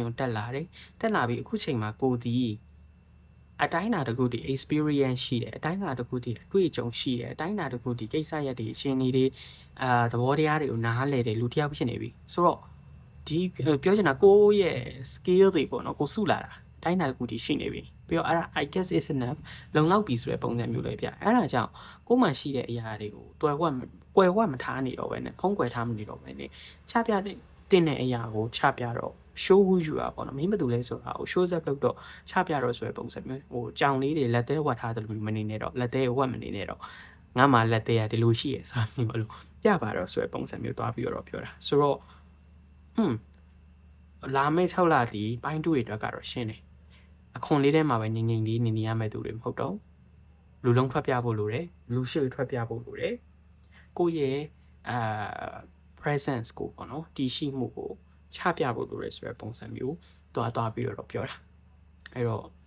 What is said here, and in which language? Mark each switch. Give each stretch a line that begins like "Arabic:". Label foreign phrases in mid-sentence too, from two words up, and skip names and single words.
Burmese: ကိုတက်လာတယ်တက်လာပြီးအခုချိန်မှာကိုဒီအတိုင်းအတာတစ်ခုတည်း experience ရှိတယ်အတိုင်းအတာတစ်ခုတည်းအတွေ့အကြုံရှိတယ်အတိုင်းအတာတစ်ခုတည်းကိစ္စရပ်တွေအချင်းတွေသဘော တရားတွေကိုနားလည်တယ်လူတစ်ယောက်ဖြစ်နေပြီဆိုတော့ဒီပြောချင်တာကိုရဲ့ skill တွေပေါ့နော်ကိုစုလာတာတိုင်းတာတစ်ခုတည်းရှိနေပြီပြီးတော့အဲ့ဒါ
English: I guess is enough
Burmese: လုံလောက်ပြီဆိုတဲ့ပုံစံမျိုးလေးပြအဲ့ဒါ ကြောင့်ကိုယ်မှရှိတဲ့အရာတွေကိုတွယ်ဝက်မထားနေတော့ပဲနဲ့ဖုံးကွယ်ထားမနေတော့ပဲနဲ့ချပြတဲ့တဲ့အရာကိုချပြတော့
English: show who you are
Burmese: ပေါ့နော်မင်းဘာတူလဲဆိုတာကို
English: show up
Burmese: လုပ်တော့ချပြတော့ဆိုတဲ့ပုံစံမျိုးဟိုကြောင်လေးတွေလက်သေးဝတ်ထားတယ်လို့မနေနဲ့တော့လက်သေးဝတ်မနေနဲ့တော့ငါမှလက်သေးရဒီလိုရှိရဆိုတာမျိုးလို့ပြပါတော့ဆိုတဲ့ပုံစံမျိုးသွားပြီးတော့ပြောတာဆိုတော့ လာမယ့်6လဒီပိုင်း2တွေအတွက်ကတော့ရှင်းတယ်အခွန်လေးထဲမှာပဲငြိမ်လေးနေရမယ့်သူတွေမဟုတ်တော့လူလုံးထွက်ပြဖို့လိုတယ်လူရှိထွက်ပြဖို့လိုတယ်ကိုယ့်ရဲ့presence ကိုပေါ့နော်တည်ရှိမှုကိုချပြဖို့လိုတယ်ဆိုတဲ့ပုံစံမျိုးသွားပြီးတော့ပြောတာအဲ့တော့